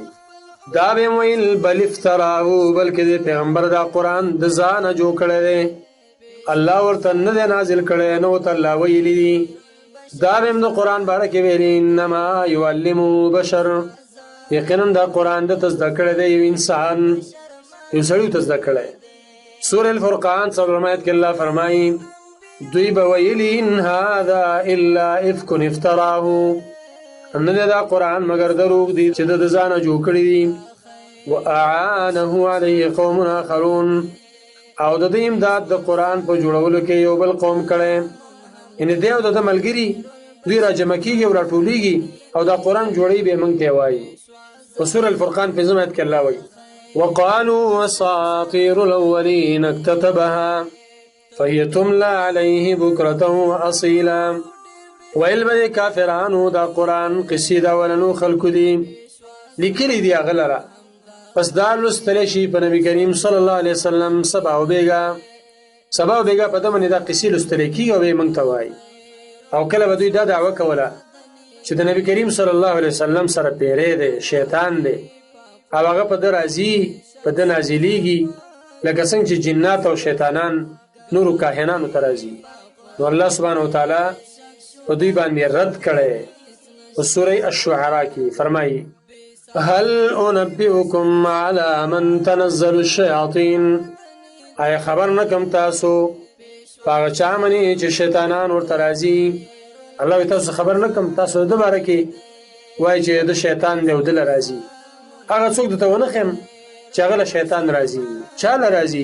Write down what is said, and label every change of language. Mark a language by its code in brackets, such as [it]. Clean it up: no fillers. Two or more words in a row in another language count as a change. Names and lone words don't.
[ps] دا به ویل [ar] بل افتراه، [ps] بلکې د پیغمبر دا قرآن د ځانه جوړ کړی دی، الله ورته نه دی نازل کړی، نه ورته الله ویلي دي. دا به هم د قرآن باره کې ویلي [ar] انما یعلمه بشر، [ps] یقینا دا قرآن د ته زده کړی دی یو انسان، یو سړي ته زده کړی. سورة الفرقان 4 آیت کې الله فرمایي دوی به ویلي [ar] ان هذا الا افک افتراه، [ps] نه دی دا قرآن مگر دروغ دی چې د ځانه جوړ کړي دي. [ar] واعانه علیه قوم آخرون، [ps] او د دې امداد د قرآن په جوړولو کې یو بل قوم کړی، یعنې دی او د ده ملګري دوی راجمع کېږي او راټولېږي او دا قرآن جوړوي به یې موږ ته وایي. په سورة الفرقان 5 آیت کې الله وایي [ar] وقالوا اساطیر الاولین اکتتبها فهي تملى عليه بکرة واصیلا. [ps] ویل به کافرانو دا قرآن قصې د اولنو خلکو دي، لیکلي دي هغه لره، پس دا لوستلی شي په نبي کریم صلی الله علیه وسلم سبا او بیګا په ده باندې دا قصې لوستلی کېږي او به یې موږ ته وایي. او کله به دوی دا دعوه کوله چې د نبي کریم صلی الله علیه وسلم سره پیری دی، شیطان دی، او هغه په ده راځي، په ده نازلیږي، لکه څنګه چې جنات او شیطانان نورو کاهنانو ته راځي. نو الله سبحانه وتعالی په دوی باندې رد کړی. په سوره الشعراء کې فرمایي [ar] هل انبئکم علی من تنزل الشیاطین، [ps] آیا خبر نکم تاسو په هغه چا باندې چې شیطانان ورته راځي. الله وایي تاسو خبر نکم، تاسو د ده باره کې وایي چې د شیطان دی او ده له راځي. هغه څوک درته ونه ښیم چې هغه له شیطان راځي. چا له راځي؟